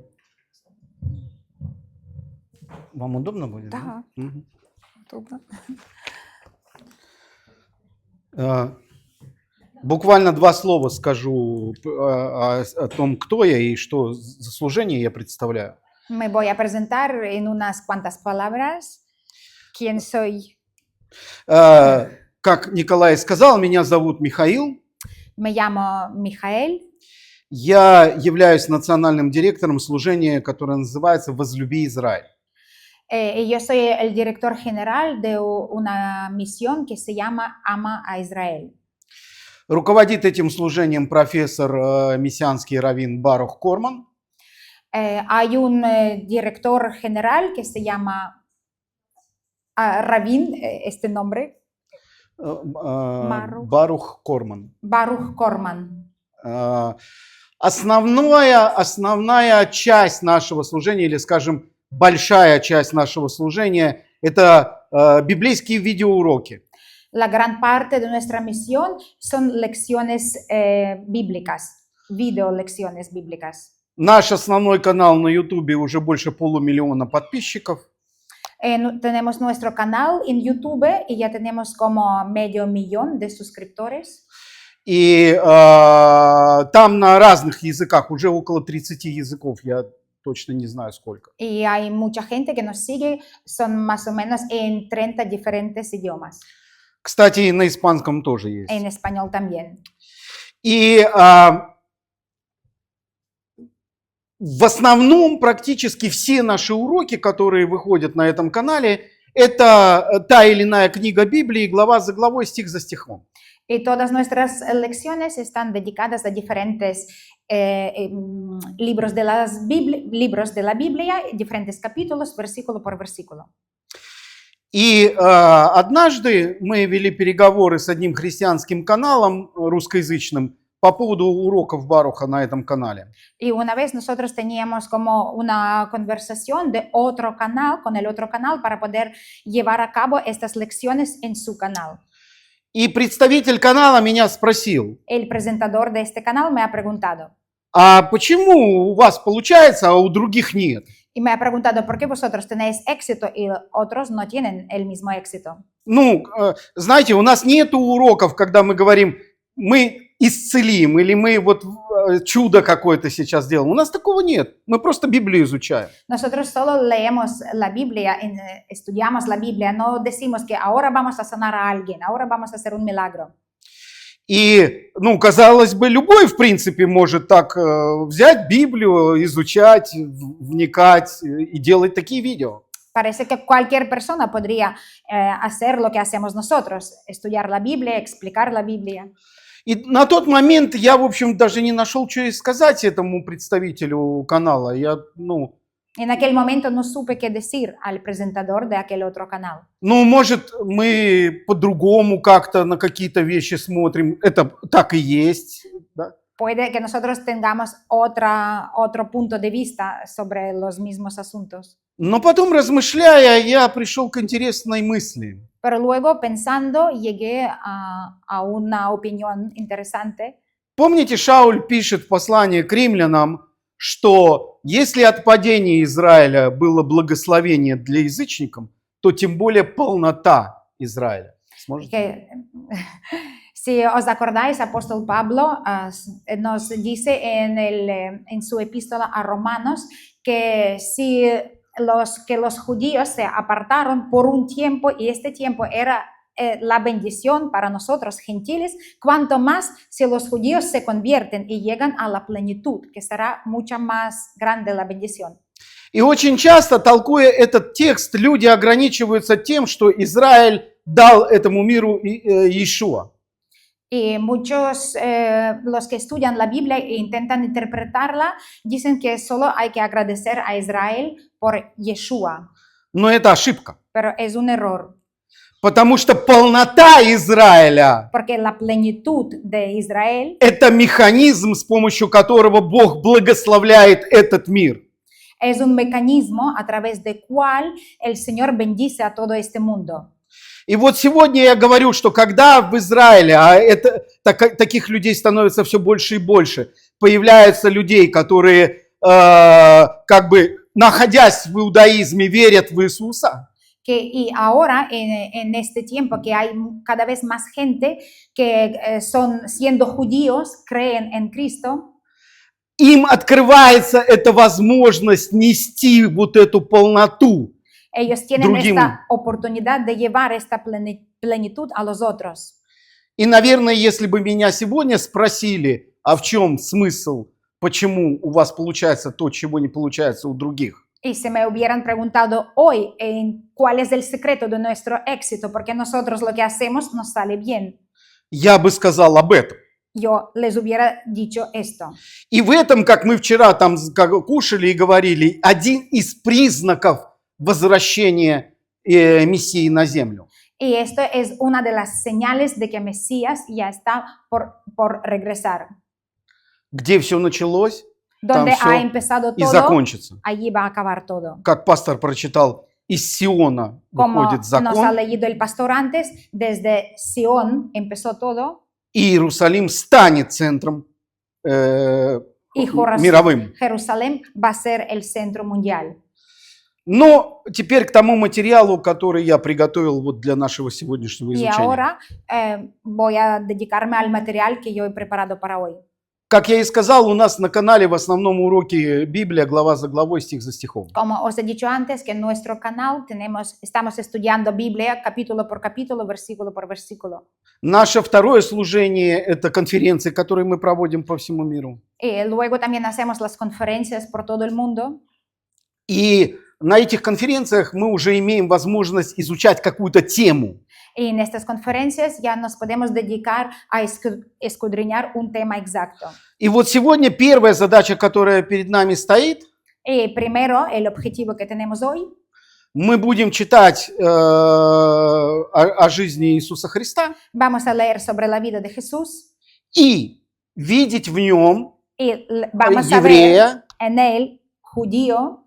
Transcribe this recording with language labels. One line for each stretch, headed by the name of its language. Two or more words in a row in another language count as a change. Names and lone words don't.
Russian: Вам удобно будет? Да. Мгм. Удобно. Буквально два слова скажу о том, кто я и что за служение я представляю.
Spanish: Me voy a presentar en unas cuantas palabras quién soy.
Russian: Как Николай сказал, меня зовут Михаил.
Spanish: Me llamo Mijael.
Russian: Я являюсь национальным директором служения, которое называется «Возлюби Израиль».
Spanish: Y yo soy el director general de una misión que se llama Ama a Israel.
Russian: Руководит этим служением профессор мессианский раввин Барух Корман.
Spanish: Hay un director general que se llama Rabin, este nombre,
Russian: Барух Корман.
Spanish: Baruch Korman.
Russian: Основная часть нашего служения, или, скажем, большая часть нашего служения, это библейские видеоуроки.
Spanish: La gran parte de nuestra misión son lecciones bíblicas, video lecciones bíblicas.
Russian: Наш основной канал на YouTube уже больше 500 000 подписчиков.
Spanish: Tenemos nuestro canal en YouTube y ya tenemos como 500,000 de suscriptores.
Russian: И там на разных языках, уже около 30 языков, я точно не знаю сколько.
Spanish: Y hay mucha gente que nos sigue, son más o menos en 30 diferentes idiomas.
Russian: Кстати, и на испанском тоже есть.
Spanish: En español también.
Russian: И в основном практически все наши уроки, которые выходят на этом канале, это та или иная книга Библии, глава за главой, стих за стихом.
Spanish: Y todas nuestras lecciones están dedicadas a diferentes libros de la Biblia, diferentes capítulos, versículo por versículo.
Russian: И однажды мы вели переговоры с одним христианским каналом русскоязычным по поводу уроков Баруха на этом канале.
Spanish: Y una vez nosotros teníamos como una conversación de otro canal, con el otro canal, para poder llevar a cabo estas lecciones en su canal.
Russian: И представитель канала меня спросил,
Spanish: El presentador de este canal me ha preguntado,
Russian: а почему у вас получается, а у других нет?
Spanish: y me ha preguntado, ¿por qué vosotros tenéis éxito y otros no tienen el mismo éxito?
Russian: Ну, знаете, у нас нет уроков, когда мы говорим, мы исцелим, или мы вот чудо какое-то сейчас делаем. У нас такого нет. Мы просто Библию изучаем.
Spanish: Nosotros solo leemos la Biblia, estudiamos la Biblia, no decimos que ahora vamos a sanar a alguien, ahora vamos a hacer un milagro.
Russian: И, ну, казалось бы, любой, в принципе, может так взять Библию, изучать, вникать и делать такие видео.
Spanish: Parece que cualquier persona podría hacer lo que hacemos nosotros, estudiar la Biblia, explicar la Biblia.
Russian: И на тот момент я, в общем, даже не нашел, что и сказать этому представителю канала. Я, ну...
Spanish: En aquel momento no supe qué decir al presentador de aquel otro canal.
Russian: Ну, может, мы по-другому как-то на какие-то вещи смотрим. Это так и есть. Да?
Spanish: Puede que nosotros tengamos otro punto de vista sobre los mismos asuntos.
Russian: Но потом, размышляя, я пришел к интересной мысли.
Spanish: Pero luego, pensando, llegué a una opinión interesante.
Russian: Помните, Шауль пишет в послании к римлянам, что если от падения Израиля было благословение для язычников, то тем более полнота Израиля. Сможете?
Spanish: Si os acordáis, apóstol Pablo nos dice en su epístola a Romanos que si los judíos se apartaron por un tiempo y este tiempo era la bendición para nosotros gentiles, cuanto más si los judíos se convierten y llegan a la plenitud, que será mucho más grande la bendición.
Russian: И очень часто, толкуя этот текст, люди ограничиваются тем, что Израиль дал этому миру Иешуа.
Spanish: Y muchos, los que estudian la Biblia e intentan interpretarla, dicen que solo hay que agradecer a Israel por Yeshua.
Russian: Но это ошибка.
Spanish: Pero es un error.
Russian: Потому что полнота Израиля
Spanish: porque la plenitud de Israel –
Russian: это механизм, с помощью которого Бог благословляет этот мир.
Spanish: es un mecanismo a través del cual el Señor bendice a todo este mundo.
Russian: И вот сегодня я говорю, что когда в Израиле, таких людей становится все больше и больше, появляются людей, которые, как бы, находясь в иудаизме, верят в Иисуса,
Spanish: Y ahora, en este tiempo, que hay cada vez más gente que son, siendo judíos, creen en Cristo,
Russian: им открывается эта возможность нести вот эту полноту.
Spanish: ellos tienen
Russian: Другим.
Spanish: esta oportunidad de llevar esta plenitud a los otros.
Russian: И, наверное, если бы меня сегодня спросили, а в чем смысл, почему у вас получается то, чего не получается у других,
Spanish: Y si me hubieran preguntado hoy cuál es el secreto de nuestro éxito, porque nosotros lo que hacemos nos sale bien,
Russian: я бы сказал об этом.
Spanish: yo les hubiera dicho esto.
Russian: И в этом, как мы вчера там кушали и говорили, один из признаков возвращения Мессии на землю.
Spanish: Y esto es una de las señales de que Mesías ya está por regresar.
Russian: Где все началось,
Spanish: Donde
Russian: там
Spanish: ha
Russian: все
Spanish: empezado
Russian: и
Spanish: todo,
Russian: закончится.
Spanish: allí va a acabar todo.
Russian: Как пастор прочитал, из Сиона
Spanish: Como
Russian: выходит
Spanish: nos ha
Russian: закон,
Spanish: leído el pastor antes, desde Sion empezó todo
Russian: и Иерусалим станет центром
Spanish: y
Russian: мировым.
Spanish: Jerusalén va a ser el centro mundial.
Russian: Но теперь к тому материалу, который я приготовил вот для нашего сегодняшнего
Spanish: Y
Russian: изучения.
Spanish: ahora voy a dedicarme al material que yo he preparado para hoy.
Russian: Как я и сказал, у нас на канале в основном уроки Библия, глава за главой, стих за стихом.
Spanish: Como os he dicho antes, que en nuestro canal estamos estudiando Biblia capítulo por capítulo, versículo por versículo.
Russian: Наше второе служение – это конференции, которые мы проводим по всему миру.
Spanish: Y luego también hacemos las conferencias por todo el mundo.
Russian: И на этих конференциях мы уже имеем возможность изучать какую-то тему.
Spanish: Y en estas conferencias ya nos podemos dedicar a escudriñar un tema exacto.
Russian: И вот сегодня первая задача, которая перед нами стоит,
Spanish: Y primero, el objetivo que tenemos hoy,
Russian: мы будем читать о жизни Иисуса Христа
Spanish: vamos a leer sobre la vida de Jesús
Russian: и видеть в нем
Spanish: y vamos a ver
Russian: еврея,
Spanish: en él judío,